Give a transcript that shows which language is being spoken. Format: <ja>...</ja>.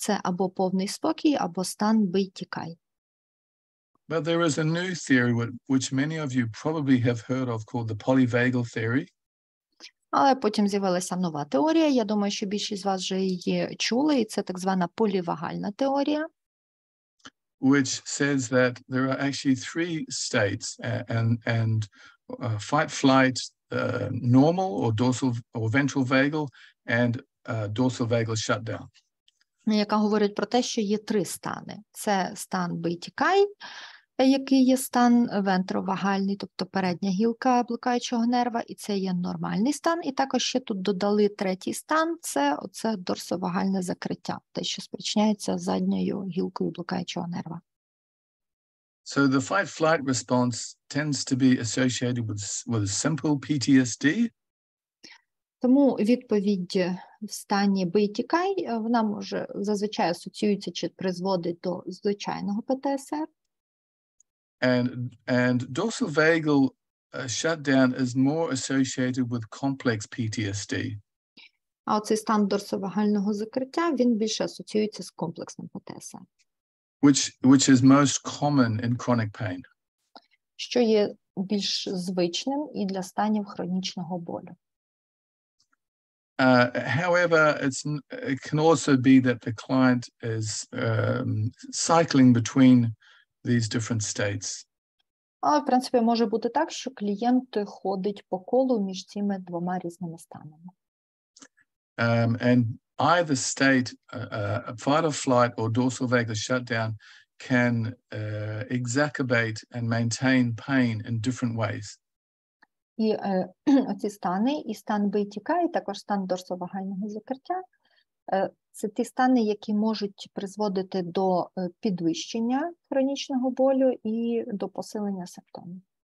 <uk>Це або повний спокій, або стан бий-тікай.</uk> <en>But there is a new theory which many of you probably have heard of called the polyvagal theory.</en> <uk>Але потім з'явилася нова теорія, я думаю, що більшість з вас вже її чули, і це так звана полівагальна теорія.</uk> <en>Which says that there are actually three states, and fight, flight, normal or dorsal or ventral vagal, and dorsal vagal shutdown.</en> <uk>Яка говорить про те, що є три стани. Це стан бий-тікай, який є стан вентровагальний, тобто передня гілка блукаючого нерва, і це є нормальний стан. І також ще тут додали третій стан, це оце дорсовагальне закриття, те, що спричиняється задньою гілкою блукаючого нерва.</uk> <en>So the fight-flight response tends to be associated with simple PTSD.</en> <uk>Тому відповідь в стані бий-тікай, вона може зазвичай асоціюється чи призводить до звичайного ПТСР.</uk> <en>And dorsal vagal shutdown is more associated with complex PTSD.</en> <uk>А оцей стан дорсовагального закриття, він більше асоціюється з комплексним ПТСР.</uk> <en>Which is most common in chronic pain.</en> <uk>Що є більш звичним і для станів хронічного болю.</uk> <en>However, it can also be that the client is cycling between these different states.</en> <uk>Але, в принципі, може бути так, що клієнт ходить по колу між цими двома різними станами.</uk> <en>And either state, fight or flight or dorsal vagal shutdown, can exacerbate and maintain pain in different ways.</en> <uk>І оці стани, і стан бий-тікай, і також стан дорсовагального закриття, це ті стани, які можуть призводити до підвищення хронічного болю і до посилення симптомів.</uk>